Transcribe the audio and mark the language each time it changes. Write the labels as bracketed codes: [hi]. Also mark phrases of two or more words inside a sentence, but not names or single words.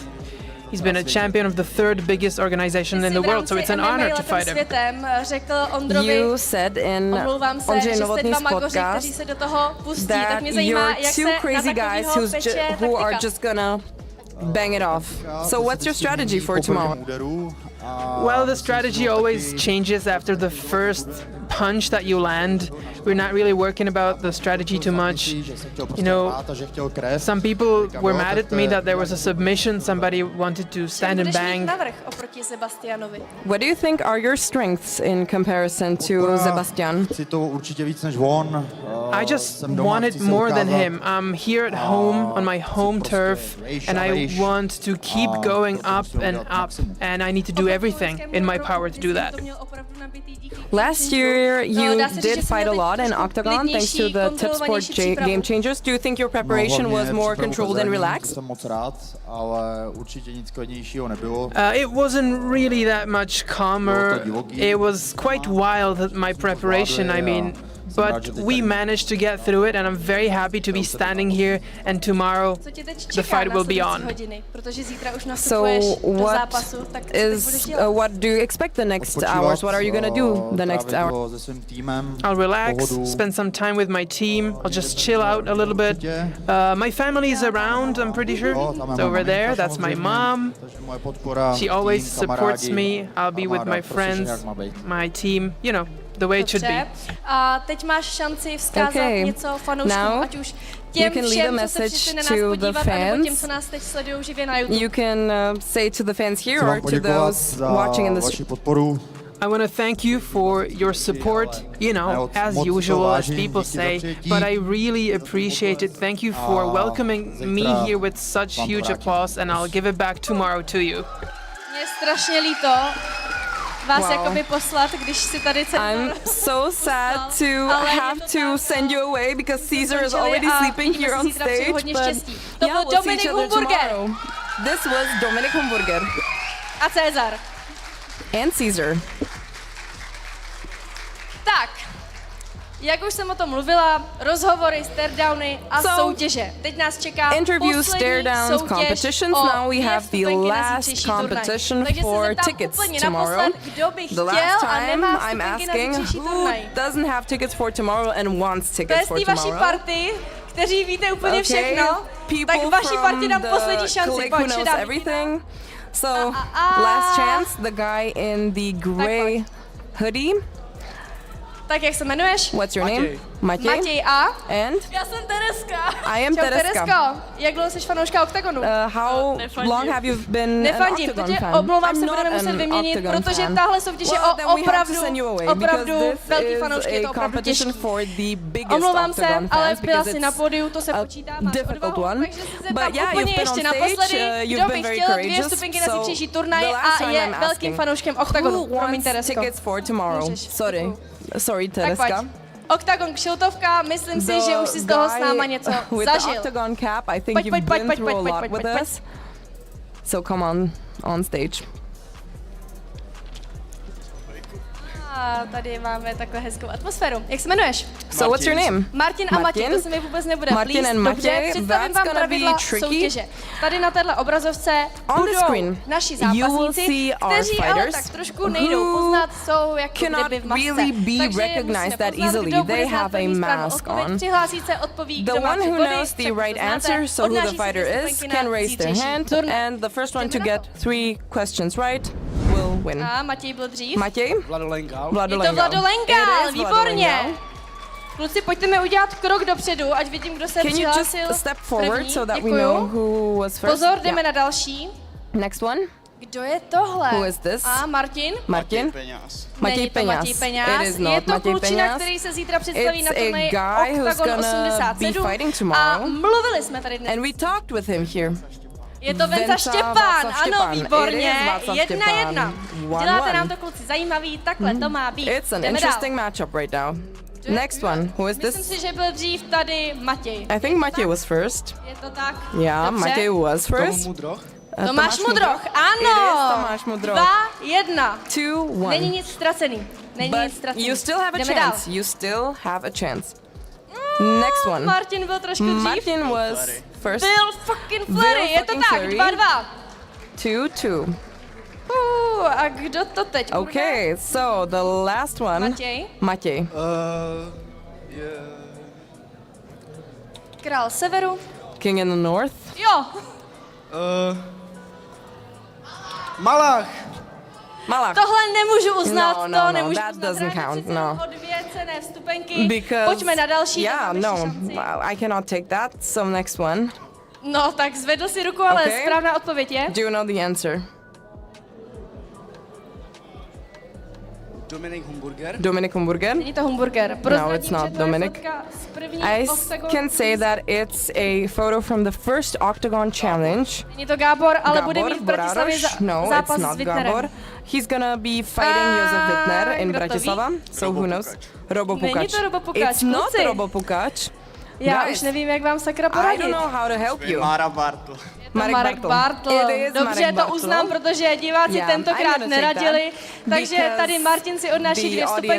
[en] He's been a champion of the third biggest organization in the world, so it's an honor to fight him. [cs] Světem řekl Ondrovi, [en] You said in [cs] omlouvám se, Ondřej že jste [en] Novotný's [cs] dva magoři, [en] podcast [cs] kteří se do toho pustí, tak [en] that [cs] mě zajímá, [en] you're [cs] jak [en] two [cs] se [en] crazy [cs] na [en] guys [cs] takovýho peče [en] who are [cs] taktika. [en] just gonna bang it off. So what's your strategy for tomorrow? [cs] úderů [en] Well, the strategy always changes after the first punch that you land. We're not really working about the strategy too much. You know, some people were mad at me that there was a submission, somebody wanted to stand and bang. [cs] Navrch oproti Sebastianovi. [en] What do you think are your strengths in comparison to Sebastian? [cs] Chci to určitě víc než on. [en] I just want it more than him. I'm here at home on my home turf and I want to keep going up and up and I need to do everything in my power to do that. Last year, you did fight a lot in Octagon thanks to the Tip Sport game changers. Do you think your preparation was more controlled and relaxed? [cs] Jsem moc rád, ale určitě nic klidnějšího nebylo. [en] It wasn't really that much calmer. It was quite wild, my preparation, I mean. But we managed to get through it and I'm very happy to be standing here and tomorrow the fight will be on. So what do you expect the next hours? What are you gonna do the next hour? I'll relax, spend some time with my team, I'll just chill out a little bit. My family is around, I'm pretty sure. It's over there, that's my mom. She always supports me, I'll be with my friends, my team, you know. The way it should be. [cs] A teď máš šanci vzkázat něco fanouškům, ať už těm všem, co se přišli na nás podívat, anebo těm, co nás teď sledují živě na YouTube. [en] You can say to the fans here or to those watching in the stream. I want to thank you for your support, you know, as usual, as people say, but I really appreciate it. Thank you for welcoming me here with such huge applause and I'll give it back tomorrow to you. [cs] Mně je strašně líto vás jakoby poslat, když si tady [en] I'm so sad to have to send you away because Caesar is already sleeping here on stage, but yeah, we'll see each other tomorrow. This was Dominic Hamburger. [cs] A Cezar. [en] And Caesar. [cs] Tak, jak už jsem o tom mluvila, rozhovory, staredowny a soutěže. Teď nás čeká [en] interviews, staredowns, [cs] soutěž [en] competitions. Now we have the last competition for tickets tomorrow. The last time I'm asking who doesn't have tickets for tomorrow and wants tickets for tomorrow. [cs] To je z té vaší party, kteří víte úplně všechno, tak vaší party dám poslední šanci. Pojď, [en] everything. So, last chance, the guy in the gray hoodie. [cs] Tak jak se jmenuješ? [en] What's your name? [cs] Matěj. A? [en] And? [cs] Já jsem Tereska. [en] I am Tereska. [cs] Teresko. Jak dlouho jsi fanouška Oktagonu? [en] How long have you been an Octagon fan? [cs] Omlouvám se, budeme muset vyměnit, protože tahle soutěž je opravdu velký fanoušky, je to opravdu těžký. Omlouvám se, ale byla si na pódiu, to se počítá, máš odvahu, takže si se tam úplně ještě naposledy, kdo by chtěl 2 vstupenky na zítřejší turnaj a je velkým fanouškem Oktagonu. Promiň, Teresko. [en] Sorry, Tereska. [cs] Oktagon kšiltovka, myslím si, že už si z toho s náma něco zažil. [en] Octagon cap, I think you've been through a lot with us. So come on stage. [cs] A tady máme takhle hezkou atmosféru. Jak se jmenuješ? [en] So what's your name? [cs] Martin a Matěj, to se mi vůbec nebude [en] Martin and Matěj, [cs] představím vám pravidla soutěže. Tady na téhle obrazovce budou naši zápasníci, kteří ale tak trošku nejdou poznat, jsou jako kdyby v masce. [en] Really be recognized that easily. They have a mask on. [cs] Přihlásit se, odpoví, [en] the one who knows the right answer, so who the fighter is, can raise their hand, and the first one to get 3 questions right will win. [cs] A Matěj byl dřív. Matěj? Je to Vladolenka, výborně. Kluci, pojďte mi udělat krok dopředu, ať vidím, kdo se přihlásil první. Děkuju. Pozor, jdeme na další. [en] Next one. [cs] Kdo je tohle? [en] Who is this? [cs] A Martin? Matěj Peňáz. Je to klučina, který se zítra představí na turnaji Octagon 87 a mluvili jsme tady dnes. [en] And we talked with him here. [cs] Je to Venca Štěpán, ano, výborně, 1-1. Děláte nám to, kluci, zajímavý, takhle to má být. [en] It's an interesting matchup right now. Next one, who is this? [cs] Myslím si, že byl dřív tady Matěj. [en] I think Matěj was first. [cs] Je to tak? [en] Yeah, Matěj was first. [cs] Tomáš Mudroch, ano! [en] Tomáš Mudroch. [cs] 2-1. [en] 2-1. [cs] Není nic ztracený. [en] You still have a chance. You still have a chance. Next one. [cs] Martin byl trošku dřív. [en] Martin was first. Bill fucking Flurry, [cs] je to tak, 2-2. [en] 2-2. [cs] A kdo to teď bude? [en] Okay, so the last one. [cs] Matěj. Král severu. [en] King in the north. [cs] Jo. Malach. [en] Malach. [cs] Tohle nemůžu uznat, [en] No, [cs] to nemůžu [en] that [cs] uznat. [en] doesn't count, no. [cs] O 2 cenné vstupenky. [en] Because, [cs] Pojďme na další. [en] yeah, [cs] tak máme ještě [en] no, [cs] šanci. [en] I cannot take that, so next one. [cs] No, tak zvedl si ruku, ale [en] Okay. [cs] správná odpověď je? [en] Do you know the answer? Dominic Humburger? [cs] Není to hamburger. [en] No, [cs] Prozradím, [en] it's not [cs] že to je [en] Dominic. [cs] fotka z první [en] I [cs] Octagon [en] can say that it's a photo from the first Octagon challenge. [cs] Není to Gábor, ale bude [en] Gabor [cs] mít v Bratislavě [en] Borároš? No, [cs] zápas [en] it's not [cs] s Wittnerem. [en] Gabor. He's gonna be fighting Josef Wittner in [cs] kdo to ví? [en] Bratislava. So who knows? [cs] Robopukač. Není to Robopukač, [en] It's not [cs] kluci. [en] Robopukač. [cs] Já [en] Guys, [cs] už nevím, jak vám sakra [en] I [cs] poradit. [en] don't know how to help you. [cs] Mára Bartl. [en] Marek Bartl. It is [cs] Dobře, [en] Marek [cs] to [en] Bartl. [cs] uznám, protože diváci [en] Yeah, I'm [cs] tentokrát [en] gonna take [cs] neradili. [en] that [cs] Takže [en] because [cs] tady Martin si odnáší [en] the [cs] 2 vstupenky,